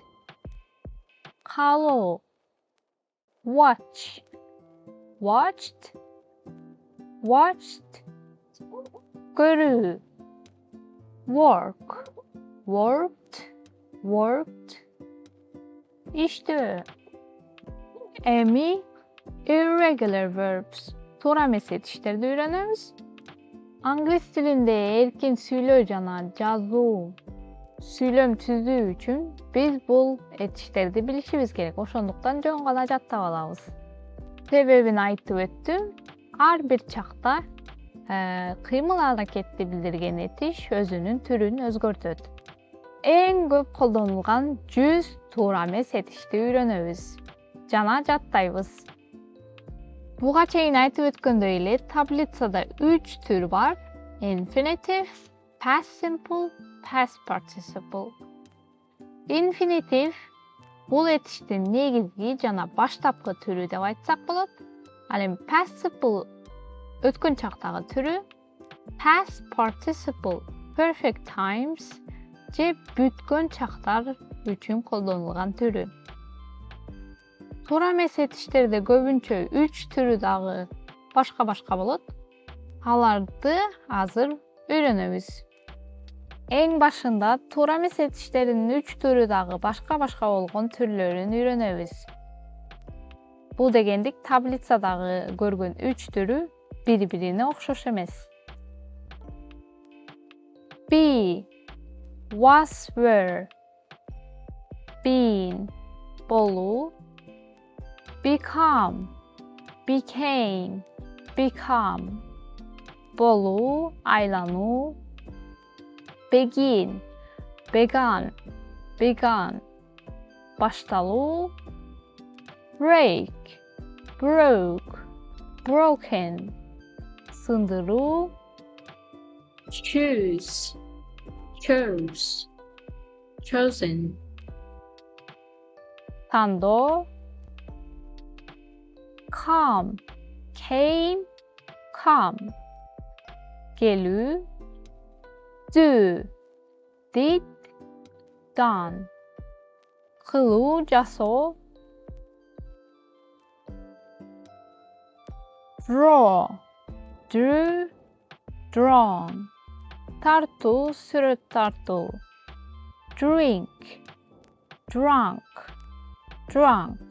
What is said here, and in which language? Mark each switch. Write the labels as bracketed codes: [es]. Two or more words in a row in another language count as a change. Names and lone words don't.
[en] Калуу, watch, watched, watched. Көрүү, work, worked, worked. [ky] İşte эми [en] irregular verbs [ky] туура эмес этиштерди үйрөнөбүз. Англис тилинде эркин сүйлөө жана жазуу, сүйлөм түзүү үчүн биз бул этиштерди билишибиз керек. Ошондуктан жөн гана жаттап алабыз. Себебин айтып өттүм. Ар бир чакта кыймыл аракетти билдирген этиш өзүнүн түрүн өзгөртөт. Эң көп колдонулган 100 туура эмес этишти үйрөнөбүз жана жаттайбыз. Буга чейин айтып өткөндөй эле таблицада 3 түр бар: [en] infinitive, past simple, past participle. [ky] Infinitive бул этиштин негизги жана баштапкы түрү деп айтсак болот. Ал эми [en] past simple [ky] өткөн чактагы түрү, [en] past participle perfect times [ky] же бүткөн чактар үчүн колдонулган түрү. Туура эмес этиштерде көбүнчө 3 түрү дагы башка болот. Аларды азыр үйрөнөбүз. Эң башында туура эмес этиштердин 3 түрү дагы башка болгон түрлөрүн үйрөнөбүз. Бул дегендик таблицадагы көргөн 3 түрү бири-бирине окшош эмес. [en] Be, was, were. [ky] Been, болуу. [en] Become, became, become. [ky] Болуу, айлануу. [en] Begin, began, begun. Башталуу. Break, broke, broken. [ky] Сындыруу. [en] Choose, chose, chosen. Тандоо. Come, came, come. Келүү. Do, did, done. [ky] Кылуу, жасоо. [en] Draw, drew, drawn. [ky] Тартуу, сүрөт тартуу. [en] Drink, drunk, drunk.